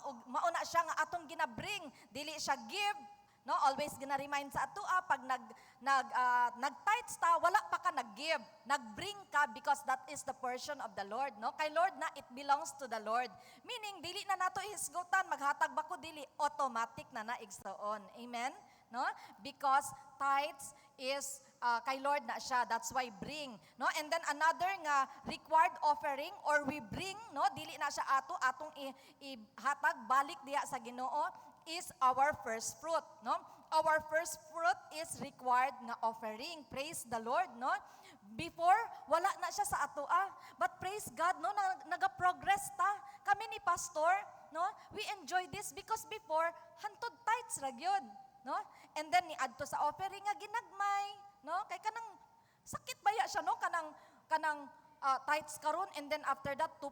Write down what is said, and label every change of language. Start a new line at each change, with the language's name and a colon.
Cebuano: Ug mao na siya nga atong ginabring, dili siya give, no? Always gina-remind sa ato pag nag-tithes ta, wala pa ka nag-give. Nag-bring ka because
English: that is the portion of the Lord, no? Kay Lord na, it belongs to the Lord.
Cebuano: Meaning, dili na nato hisgutan, maghatag ba ko dili, automatic na naigsoon. Amen? No?
English: Because tithes is kay Lord na siya. That's why bring, no? And then another nga required offering or we bring, no?
Cebuano: Dili na siya atong ihatag balik diha sa Ginoo is our first fruit, no?
English: Our first fruit is required nga offering. Praise the Lord, no?
Cebuano: Before, wala na siya sa atoa.
English: But praise God, no?
Cebuano: Naga-progress ta. Kami ni Pastor,
English: no? We enjoy this because before,
Cebuano: hantod tithes ra gyud,
English: no?
Cebuano: And then niadto sa offering nga ginagmay, no? Kay kanang sakit baya siya, no? Kanang tithes karon and then after that 2%.